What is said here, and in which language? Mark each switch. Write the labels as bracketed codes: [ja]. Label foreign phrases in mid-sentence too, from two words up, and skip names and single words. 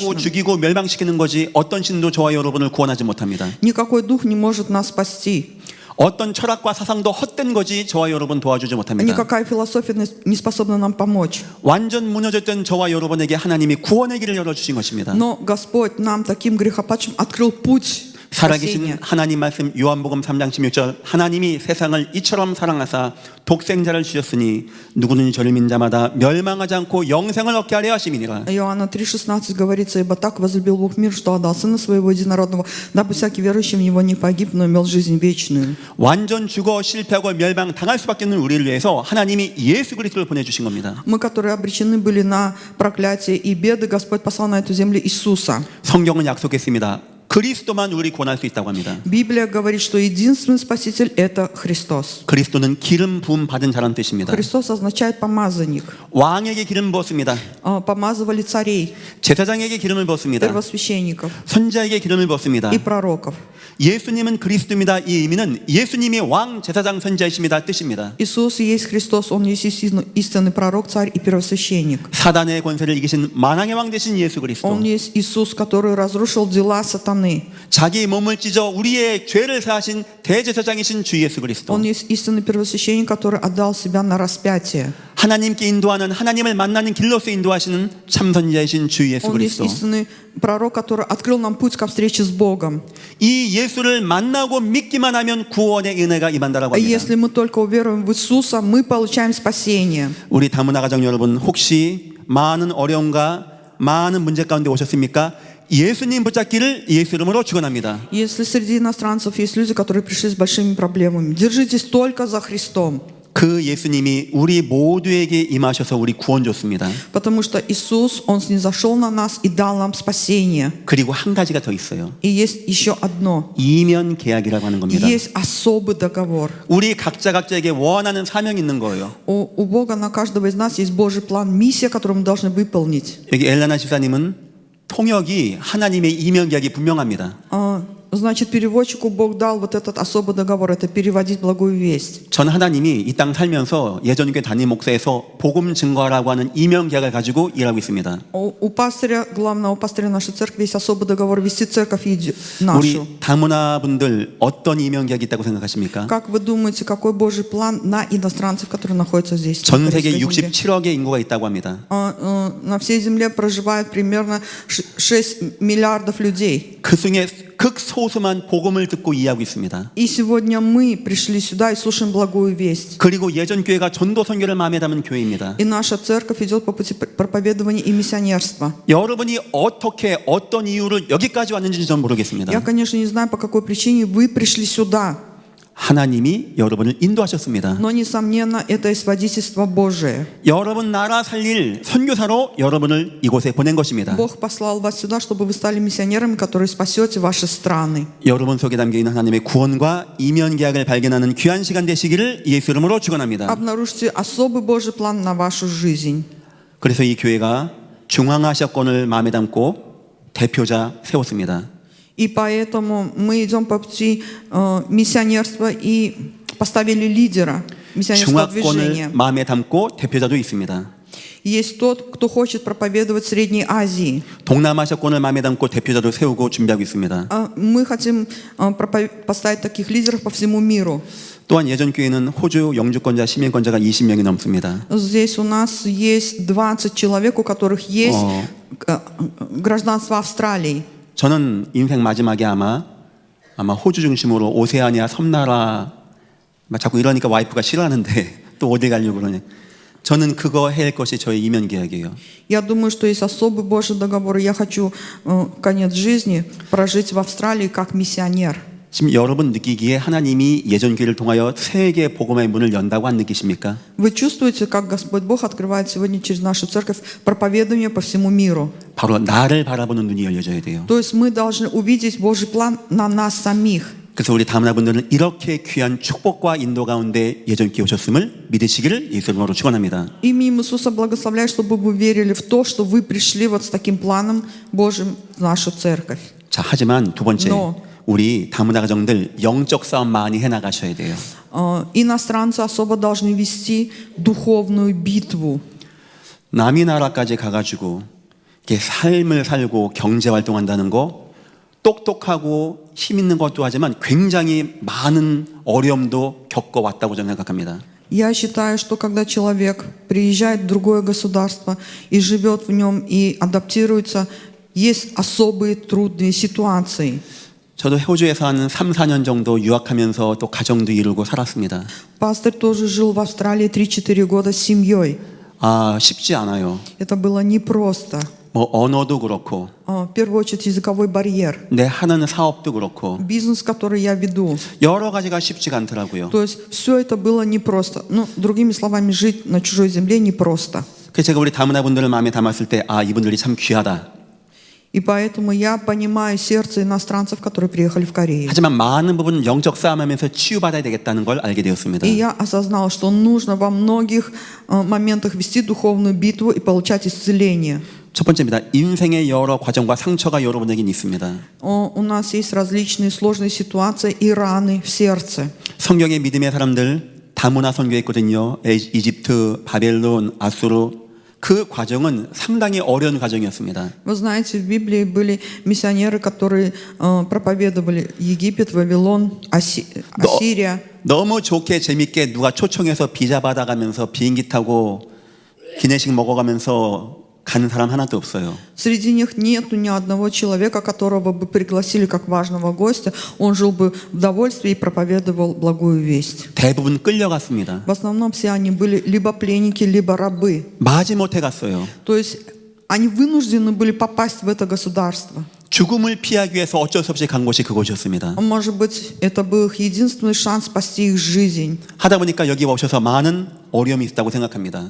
[ru] помочь нам. [ko] 죽이고 멸망시키는 거지 어떤 신도 저와 여러분을 구원하지 못합니다. [ru] Никакой дух не может нас спасти. [ko] 어떤 철학과 사상도 헛된 거지 저와 여러분 도와주지 못합니다. [ru] Никакая философия не способна нам помочь. [ko] 완전 무너졌던 저와 여러분에게 하나님이 구원의 길을 열어주신 것입니다. [ru] Но Господь нам, таким грехопадшим, открыл путь [ko] 살아계신 [ru] спасения. [ko] 하나님 말씀 요한복음 3장 16절 하나님이 세상을 이처럼 사랑하사 독생자를 주셨으니 누구는 저를 믿는 자마다 멸망하지 않고 영생을 얻게 하려 하심이니라. [ru] Иоанна 3,16 говорится, «Ибо так возлюбил Бог мир, что отдал Сына Своего Единородного, дабы всякий верующий в Него не погиб, но имел жизнь вечную». [ko] 완전 죽어 실패하고 멸망 당할 수밖에 없는 우리를 위해서 하나님이 예수 그리스도를 보내주신 겁니다. [ru] Мы, которые обречены были на проклятие и беды, Господь послал на эту землю Иисуса. [ko] 성경은 약속했습니다. 그리스도만 우리 구원할 수 있다고 합니다. [ru] Библия говорит, что единственный Спаситель – это Христос. [ko] 그리스도는 기름 부음 받은 자라는 뜻입니다. [ru] Христос означает помазанник. [ko] 왕에게 기름 부었습니다. [ru] Помазывали царей, [ko] 제사장에게 기름을 부었습니다. [ru] первосвященников [ko] 선지자에게 기름을 부었습니다. [ru] и пророков. [ko] 예수님은 그리스도입니다. 이 의미는 예수님이 왕, 제사장, 선지자이십니다 뜻입니다. [ru] Иисус есть Христос, Он есть истинный пророк, царь и первосвященник. [ko] 사단의 권세를 이기신 만왕의 왕 되신 예수 그리스도. [ru] Он есть Иисус, который разрушил дела сатаны. [ko] 자기 몸을 찢어 우리의 죄를 사하신 대제사장이신 주 예수 그리스도. [ru] Он есть истинный первосвященник, который отдал себя на распятие. [ko] 하나님께 인도하는 하나님을 만나는 길로서 인도하시는 참선자이신 주 예수 [ru] Он есть [ko] 그리스도. [ru] истинный пророк, который открыл нам путь ко встрече с Богом. [ko] 이 예수를 만나고 믿기만 하면 구원의 은혜가 임한다라고 [ru] А [ko] 합니다. [ru] если мы только уверуем в Иисуса, мы получаем спасение. [ko] 우리 다문화 가정 여러분 혹시 많은 어려움과 많은 문제 가운데 오셨습니까? 예수님 붙잡기를 예수 이름으로 축원합니다. [ru] Если среди иностранцев есть люди, которые пришли с большими проблемами, держитесь только за Христом. [ko] 그 예수님이 우리 모두에게 임하셔서 우리 구원 줬습니다. [ru] Потому что Иисус, Он снизошел на нас и дал нам спасение. [ko] 그리고 한 가지가 더 있어요. [ru] И есть еще одно. [ko] 이면 계약이라고 하는 겁니다. [ru] Есть особый договор. [ko] 우리 각자에게 원하는 사명이 있는 거예요. [ru] У Бога на каждого из нас есть Божий план, миссия, которую мы должны выполнить. [ko] 여기 엘라나 집사님은 통역이 하나님의 이면 계약이 분명합니다. [ru] Значит, переводчику Бог дал вот этот особый договор, это переводить благую весть. [ko] 전 하나님이 이 땅 살면서 예전교회 담임 목사에서 복음 증거라고 하는 이면 계약을 가지고 일하고 있습니다. [ru] У пастыря, главного пастыря нашей церкви есть особый договор вести церковь [ko] 우리 [ru] нашу. [ko] 다문화 분들 어떤 이면 계약이 있다고 생각하십니까? [ru] Как вы думаете, какой Божий план на иностранцев, которые находятся здесь? [ko] 전 [ru] на [ko] 세계 [ru] земле? [ko] 67억의 인구가 있다고 합니다. [ru] На всей земле проживает примерно 6 миллиардов людей. [ko] 그 중에 극소수만 복음을 듣고 이해하고 있습니다. [ru] И сегодня мы пришли сюда и слушаем благую весть. [ko] 그리고 예전 교회가 전도 선교를 마음에 담은 교회입니다. [ru] И наша церковь идет по пути проповедования и миссионерства. [ko] 여러분이 어떻게 어떤 이유를 여기까지 왔는지 전 모르겠습니다. [ru] Я, конечно, не знаю, по какой причине вы пришли сюда, [ko] 하나님이 여러분을 인도하셨습니다. [ru] но, несомненно, это есть водительство Божие. [ko] 여러분 나라 살릴 선교사로 여러분을 이곳에 보낸 것입니다. [ru] Бог послал вас сюда, чтобы вы стали миссионерами, которые спасете ваши страны. [ko] 여러분 속에 담겨있는 하나님의 구원과 이면 계약을 발견하는 귀한 시간 되시기를 예수 이름으로 축원합니다. [ru] Обнаружьте особый Божий план на вашу жизнь. [ko] 그래서 이 교회가 중앙아시아권을 마음에 담고 대표자 세웠습니다. [ru] И поэтому мы идем по пути миссионерства и поставили лидера миссионерского [ko] 중화권을 [ru] движения. [ko] 마음에 담고 대표자도 있습니다. [ru] есть тот, кто хочет проповедовать в Средней Азии. [ko] 동남아시아권을 마음에 담고 대표자도 세우고 준비하고 있습니다. [ru] Мы хотим поставить таких лидеров по всему миру. [ko] 또한 예전 교회는 호주 영주권자, 시민권자가 20명이 넘습니다. [ru] Здесь у нас есть 20 человек, у которых есть гражданство Австралии. [ko] 저는 인생 마지막에 아마 호주 중심으로 오세아니아 섬나라 자꾸 이러니까 와이프가 싫어하는데 또 어디 가려고 그러냐. 저는 그거 해야 할 것이 저의 이면 계약이에요. [ru] Я думаю, что есть особый Божий договор. Я хочу конец жизни прожить в Австралии как миссионер. [ko] 지금 여러분 느끼기에 하나님이 예전 교회를 통하여 세계 복음의 문을 연다고 안 느끼십니까? [ru] Вы чувствуете, как Господь Бог открывает сегодня через нашу церковь проповедование по всему миру? [ko] 바로 나를 바라보는 눈이 열려져야 돼요. [ru] То есть мы должны увидеть Божий план на нас самих. [ko] 그래서 우리 다문화 분들은 이렇게 귀한 축복과 인도 가운데 예전 교회 오셨음을 믿으시기를 예수 이름으로 축원합니다. [ru] Именем Иисуса благословляю, чтобы вы верили в то, что вы пришли вот с таким планом Божьим в нашу церковь. [ko] 자, 하지만 두 번째 [ru] Но. [ko] 우리 다문화 가정들 영적 싸움 많이 해 나가셔야 돼요. [ru] Иностранцы особо должны вести духовную битву. [ko] 남이 나라까지 가가지고 이렇게 삶을 살고 경제 활동한다는 거 똑똑하고 힘 있는 것도 하지만 굉장히 많은 어려움도 겪어왔다고 저는 생각합니다. [ru] Я считаю, что когда человек приезжает в другое государство и живет в нем и адаптируется, есть особые трудные ситуации. [ko] 저도 호주에서 한 3, 4년 정도 유학하면서 또 가정도 이루고 살았습니다. [ru] Пастор тоже жил в Австралии 3-4 года с семьей. [ko] 쉽지 않아요. [ru] Это было непросто. [ko] 뭐 언어도 그렇고 [ru] В первую очередь языковой барьер. [ko] 내 하는 사업도 그렇고 [ru] Бизнес, который я веду. [ko] 여러 가지가 쉽지가 않더라고요. [ru] То есть все это было непросто. Ну, другими словами, жить на чужой земле непросто. [ko] 그래서 제가 우리 다문화 분들을 마음에 담았을 때 이분들이 참 귀하다. [ru] И поэтому я понимаю сердце иностранцев, которые приехали в Корею. [ko] 하지만 많은 부분 영적 싸움하면서 치유받아야 되겠다는 걸 알게 되었습니다. [ru] И я осознал, что нужно во многих моментах вести духовную битву и получать исцеление. [ko] 첫 번째입니다. 인생의 여러 과정과 상처가 여러분에게는 있습니다. [ru] У нас есть различные сложные ситуации и раны в сердце. [ko] 성경의 믿음의 사람들 다문화 선교했거든요. 이집트, 바벨론, 아수르 그 과정은 상당히 어려운 과정이었습니다. [ru] Вы знаете, в Библии были миссионеры, которые проповедовали Египет, Вавилон, Ассирия. [ko] 너무 좋게 재밌게 누가 초청해서 비자 받아가면서 비행기 타고 기내식 먹어가면서 가는 사람 하나도 없어요. [ru] Среди них нету ни одного человека, которого бы пригласили как важного гостя. Он жил бы в довольстве и проповедовал благую весть. [ko] 대부분 끌려갔습니다. [ru] В основном все они были либо пленники, либо рабы. [ko] 마지못해 갔어요. [ru] То есть они вынуждены были попасть в это государство. [ko] 죽음을 피하기 위해서 어쩔 수 없이 간 곳이 그곳이었습니다. [ru] Может быть, это был их единственный шанс спасти их жизнь. [ko] 하다 보니까 여기 오셔서 많은 어려움이 있다고 생각합니다.